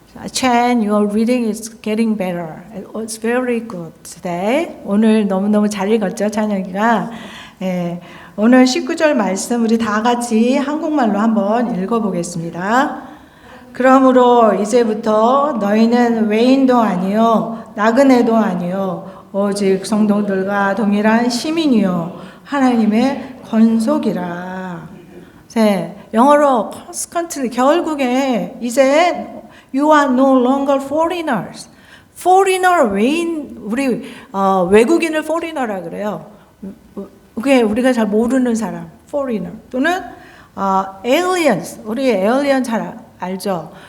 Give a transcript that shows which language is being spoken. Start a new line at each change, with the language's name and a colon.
English: Chan, your reading is getting better. It's very good today.
Korean: 오늘 너무너무 잘 읽었죠, 찬혁이가. 예, 오늘 19절 말씀 우리 다 같이 한국말로 한번 읽어보겠습니다. 그러므로 이제부터 너희는 외인도 아니요 나그네도 아니요 오직 성도들과 동일한 시민이요 하나님의 권속이라. 네, 영어로
English: constantly
Korean: 결국에 이제
English: you are no longer foreigners.
Korean: foreigner 외인 우리 외국인을 foreigner라 그래요. 그게 우리가 잘 모르는 사람 foreigner 또는 aliens 우리 alien 잘 알죠?